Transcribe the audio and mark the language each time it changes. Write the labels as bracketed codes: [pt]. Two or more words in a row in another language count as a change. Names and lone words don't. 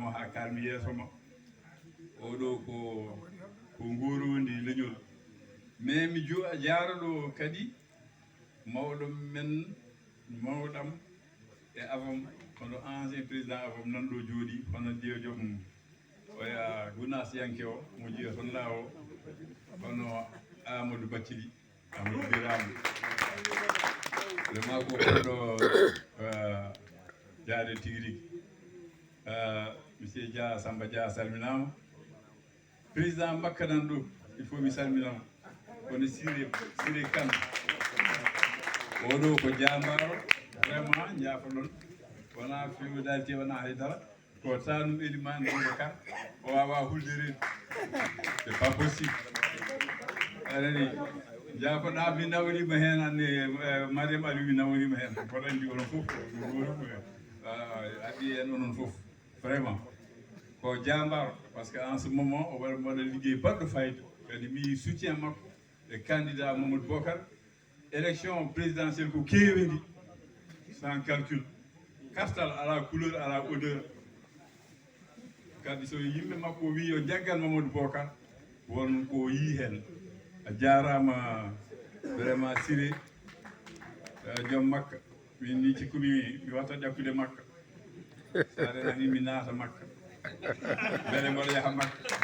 [ff] o ha kalmi yeeso ma oɗo ko ngorondi leñol mais mi jaaroɗo kadi mawɗo men mawɗam e avom hono [fr] ancien président [ff] avom nan ɗo jooɗi hono ƴeew joom oya Gounas Yanke o mo jiya toon la o hono Amadou Bathily Amadou Birame vraiment ko koɗo jaade tigui rigui monsieur Dia Samba Dia salminama président makka nan ɗo il faut mi salminama kono Siré Kane oɗo ko jambaro vraiment jaafoɗon wona feudalité wona haydara ko tanum elimane Boubacar o wawa hulde reedu [fr] c'est pas possible [ff] anani jaafoɗa mi nawrima hen anne Mariam Aliou mi nawrima hen kono andi onon foof addi en onon foof vraiment ko jambaro [fr] par ce que en ce moment [ff] o waɗa ligguey baɗɗo fayida kadi mi soutien makko e candidat Mamadou Bocar [fr] élection présidentielle [ff] ko kewendi [fr] sans calcul [ff] kartal ala couleur ala odeur kadi so yimɓe makko wi yo jaggal Mamadou Bocar won ko yi hen a jarama vraiment Siré joom makka min ni cikkumi mi watta ƴakkude makka sa renani mi naata makka beele mboɗo yaaha makka